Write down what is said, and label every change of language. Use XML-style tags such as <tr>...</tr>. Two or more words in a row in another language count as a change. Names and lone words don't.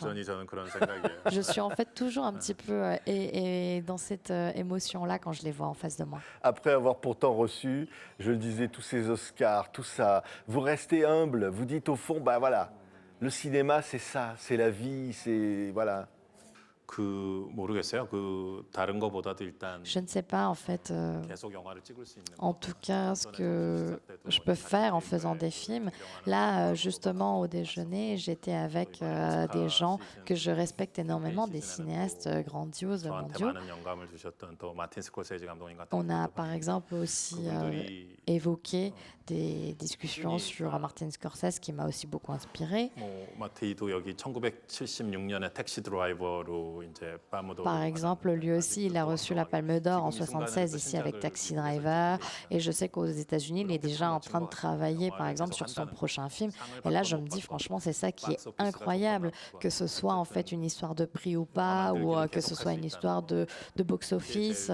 <fr>Je suis en fait toujours un petit peu et dans cette émotion-là quand je les vois en face de moi. Après avoir pourtant reçu, je le disais, tous ces Oscars, tout ça, vous restez humble, vous dites au fond, voilà, le cinéma c'est ça, c'est la vie, c'est voilà.</fr> <ko>모르겠어요. 다른 거보다도 일단</ko> <fr>Je ne sais pas en fait.</fr> <ko>계속 영화를 찍을 수 있는</ko> <fr>En tout cas, ce que je peux faire en faisant des films. Là, justement, au déjeuner, j'étais avec des gens que je respecte énormément, des cinéastes grandioses mondiaux.</fr> <ko>많은 영감을 주셨던 또 마틴 스콜세지 감독님 같은</ko> <fr>On a par exemple aussi évoqué des discussions sur Martin Scorsese qui m'a aussi beaucoup inspiré.</fr> <ko>마티도 여기 1976년에 택시 드라이버로 이제</ko> <fr>palme d'or. Par exemple, lui aussi, il a reçu la Palme d'Or en 1976 ici avec Taxi Driver. Et je sais qu'aux États-Unis, il est déjà en train de travailler, par exemple, sur son prochain film. Et là, je me dis, franchement, c'est ça qui est incroyable, que ce soit en fait une histoire de prix ou pas, ou que ce soit une histoire de box-office.</fr>